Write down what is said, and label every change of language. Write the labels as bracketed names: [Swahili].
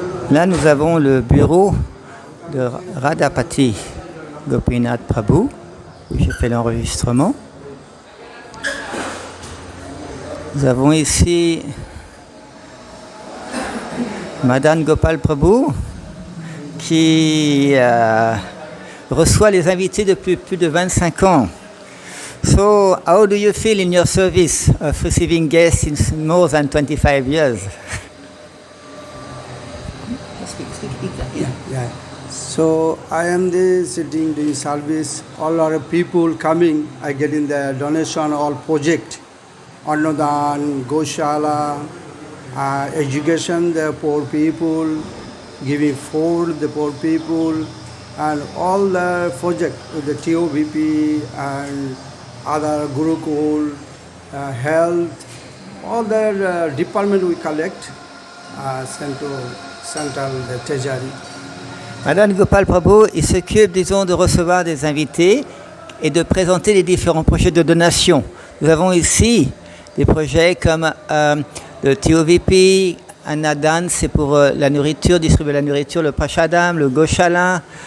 [French] Là, nous avons le bureau de Radhapati Gopinath Prabhu, où j'ai fait l'enregistrement. Nous avons ici Madan Gopal Prabhu, qui reçoit les invités depuis plus de 25 ans. [English] So, how do you feel in your service of receiving guests in more than 25 years? Yeah. So I am there sitting doing service. All our people coming, I get in the donation, all project, Annadan, Goshala, education, the poor people, giving food, the poor people, and all the project with the TOVP and other Gurukul, health, all the department we collect, sent to Central Tejari. [French] Madan Gopal Prabhu, il s'occupe, disons, de recevoir des invités et de présenter les différents projets de donation. Nous avons ici des projets comme le TOVP, Annadan, c'est pour la nourriture, distribuer la nourriture, le Prashadam, le Goshala.